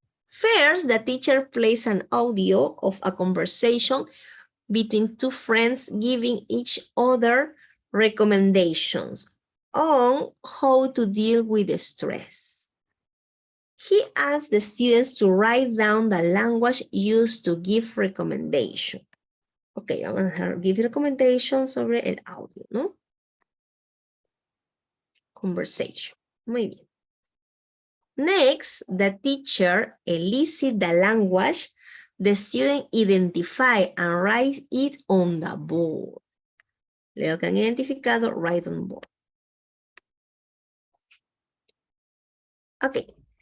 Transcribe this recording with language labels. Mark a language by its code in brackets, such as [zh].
[en] First, the teacher plays an audio of a conversation between two friends giving each other recommendations on how to deal with stress. He asks the students to write down the language used to give recommendation. [es] Ok, vamos a [en] give recommendations [es] sobre el audio, ¿no? Conversation. Muy bien. [en] Next, the teacher elicits the language the student identify and write it on the board. [es] Luego que han identificado, [en] write on board. [es] Okay.